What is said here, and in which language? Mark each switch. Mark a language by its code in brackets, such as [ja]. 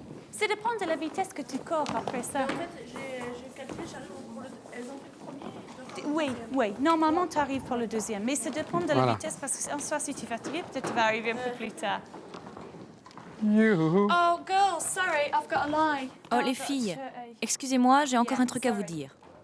[fr] Ça dépend de la vitesse que tu cours après ça. En fait, j'ai calculé, j'arrive elles ont fait le premier. Oui. Normalement, tu arrives pour le deuxième. Mais ça dépend de la Voilà. vitesse parce qu'en soi, si tu es fatigué, peut-être tu vas arriver un peu plus tard. Youhou. [en] Oh, girls, sorry, I've got a lie. [fr] Oh, les filles, excusez-moi, j'ai encore un truc à vous dire.